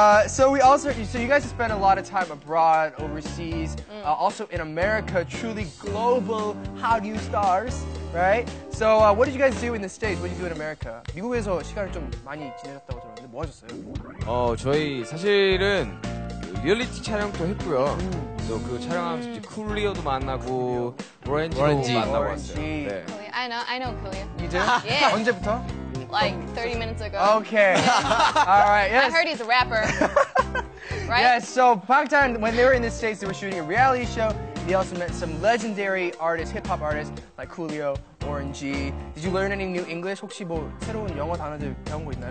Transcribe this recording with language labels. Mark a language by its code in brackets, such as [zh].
[en] So you guys have spent a lot of time abroad, overseas, also in America, truly global Hallyu stars, right? So what did you guys do in the States? What did you do in America? [ko] 미국에서 시간을 좀 많이 지내셨다고 들었는데 뭐 하셨어요? 저희 사실은 그 리얼리티 촬영도 했고요. 또 그 촬영하면서 이제 쿨리어도 만나고 오렌지도 만나고 왔어요. 네. [en] Coolio. I know Coolio. You do? Yeah. [ko] 언제부터? [en] Like 30 minutes ago. Okay. All right. I Yes. heard he's a rapper. Right? Yes, so Bangtan, when they were in the States, they were shooting a reality show. They also met some legendary artists, hip-hop artists, like Coolio, Warren G. Did you learn any new English? [ko] 혹시 뭐 새로운 영어 단어들 배운 거 있나요?